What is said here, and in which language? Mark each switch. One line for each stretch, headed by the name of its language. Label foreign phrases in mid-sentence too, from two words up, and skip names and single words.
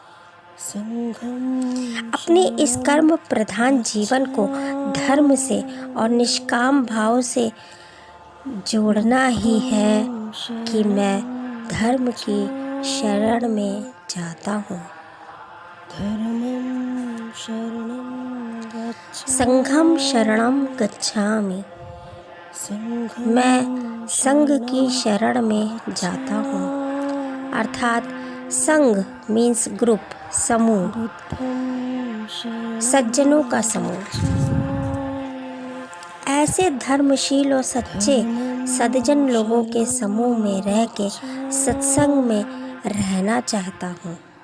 Hindi: अपने इस कर्म प्रधान जीवन को धर्म से और निष्काम भाव से जोड़ना ही है कि मैं धर्म की शरण में जाता हूँ।
Pali: संघम शरणम गच्छामि,
Hindi: मैं संघ की शरण में जाता हूँ। अर्थात संघ
English: means group,
Hindi: समूह, सज्जनों का समूह। ऐसे धर्मशील और सच्चे सज्जन लोगों के समूह में रह के सत्संग में रहना चाहता हूँ।